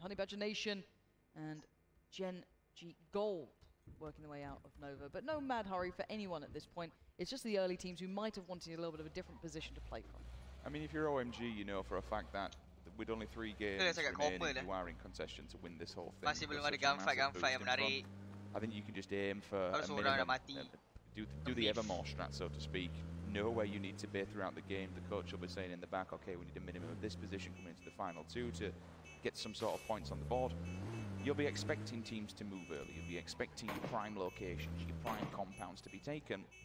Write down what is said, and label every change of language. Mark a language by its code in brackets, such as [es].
[en] Honey Badger Nation and Gen G Gold working their way out of Nova, but no mad hurry for anyone at this point. It's just the early teams who might have wanted a little bit of a different position to play from. I mean, if you're OMG, you know for a fact that with only 3 games remaining, you are in contention to win this whole thing. [ms] Masih belum ada gunfight yang menarik. [en] I think you can just aim for a minimum, do the evermore strat, so to speak. Know where you need to be throughout the game. The coach will be saying in the back, okay, we need a minimum of this position coming into the final 2 to get some sort of points on the board. You'll be expecting teams to move early. You'll be expecting your prime locations, your prime compounds to be taken.